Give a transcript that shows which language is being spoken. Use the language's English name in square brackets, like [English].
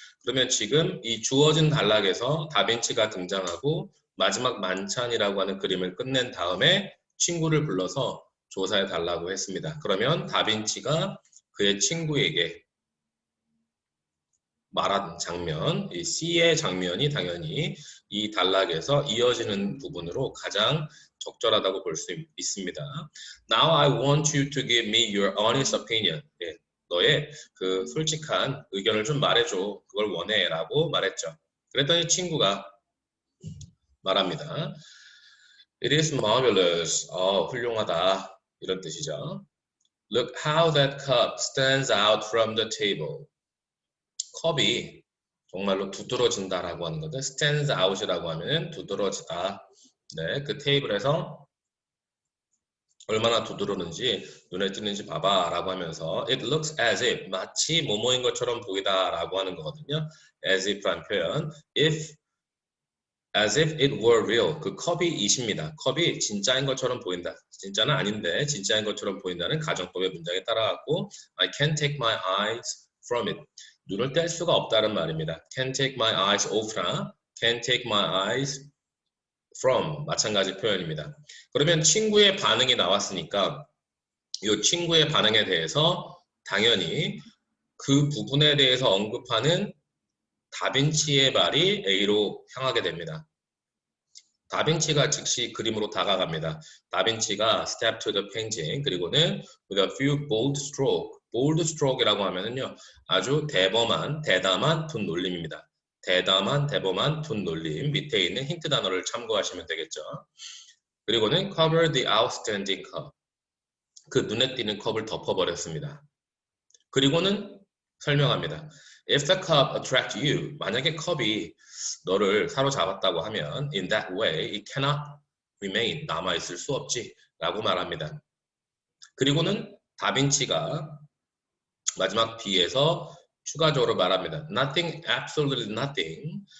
[Korean] 그러면 지금 이 주어진 단락에서 다빈치가 등장하고 마지막 만찬이라고 하는 그림을 끝낸 다음에 친구를 불러서 조사해 달라고 했습니다. 그러면 다빈치가 그의 친구에게 말한 장면, 이 C의 장면이 당연히 이 단락에서 이어지는 부분으로 가장 적절하다고 볼 수 있습니다. [English] Now I want you to give me your honest opinion. [Korean] 예, 너의 그 솔직한 의견을 좀 말해줘. 그걸 원해. 라고 말했죠. 그랬더니 친구가 말합니다. [English] It is marvelous. [Korean] 훌륭하다. 이런 뜻이죠. [English] Look how that cup stands out from the table. [Korean] 컵이 정말로 두드러진다라고 하는 건데 [English] stands out [Korean] 이라고 하면 두드러지다. 네, 그 테이블에서 얼마나 두드러는지 눈에 띄는지 봐봐라고 하면서 [English] it looks as if [Korean] 마치 뭐뭐인 것처럼 보이다라고 하는 거거든요. [English] as if란 표현 as if it were real. [Korean] 그 컵이 이십니다. 컵이 진짜인 것처럼 보인다. 진짜는 아닌데 진짜인 것처럼 보인다는 가정법의 문장에 따라갔고 [English] I can't take my eyes from it. [Korean] 눈을 뗄 수가 없다는 말입니다. [English] Can't take my eyes off나 Can't take my eyes from [Korean] 마찬가지 표현입니다. 그러면 친구의 반응이 나왔으니까 이 친구의 반응에 대해서 당연히 그 부분에 대해서 언급하는 다빈치의 말이 A로 향하게 됩니다. 다빈치가 즉시 그림으로 다가갑니다. 다빈치가 [English] step to the painting, [Korean] 그리고는 [English] with a few bold stroke. [Korean] bold stroke이라고 하면은요, 아주 대담한 둔 놀림입니다. 대범한 둔 놀림. 밑에 있는 힌트 단어를 참고하시면 되겠죠. [English] 그리고는 cover the outstanding cup. [Korean] 그 눈에 띄는 컵을 덮어버렸습니다. 그리고는 설명합니다. [English] If the cup attract you, [Korean] 만약에 컵이 너를 사로잡았다고 하면 [English] in that way it cannot remain, [Korean] 남아있을 수 없지 라고 말합니다. 그리고는 다빈치가 마지막 B에서 추가적으로 말합니다. [English] Nothing, absolutely nothing.